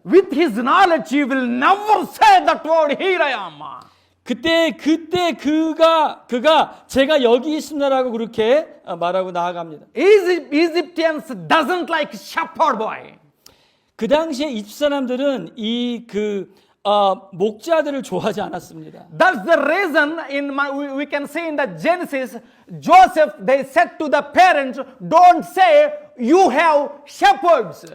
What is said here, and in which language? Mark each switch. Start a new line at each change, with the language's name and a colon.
English: With his knowledge, he will never say that word here I am.
Korean: 그때 그가 제가 여기 있습니다라고 그렇게 말하고 나아갑니다.
English: Egyptians doesn't like shepherd boy.
Korean: 그 당시에 이집트 사람들은 목자들을 좋아하지 않았습니다.
English: That's the reason we can see in the Genesis, Joseph they said to the parents, don't say you have shepherds.